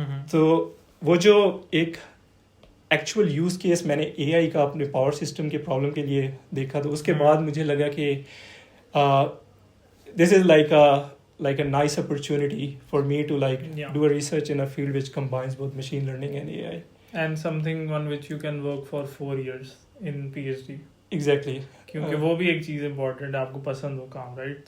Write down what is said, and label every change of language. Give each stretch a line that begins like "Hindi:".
Urdu: تو وہ جو ایک ایکچوئل یوز کیس میں نے AI کا اپنے پاور سسٹم کے پرابلم کے لیے دیکھا, تو اس کے بعد مجھے لگا کہ
English: This is like a nice opportunity for me to like do a research in a field which combines both machine learning and AI. And something on which you can work for 4 years in PhD. Exactly.
Urdu: کیونکہ وہ بھی ایک چیز important ہے, آپ کو پسند ہو کام, right.